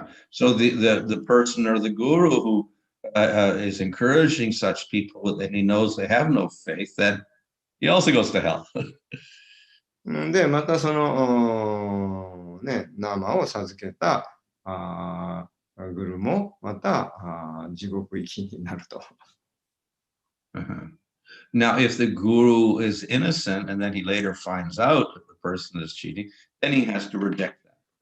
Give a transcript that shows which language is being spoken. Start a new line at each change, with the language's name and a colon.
English: So the person or the guru who is encouraging such people and he knows they have no faith, then he also goes to hell.
Japanese: で、またその、ね、生を授けたグルもまた地獄行きになると。
English: Now, if the guru is innocent and then he later finds out that the person is cheating, then he has to reject that.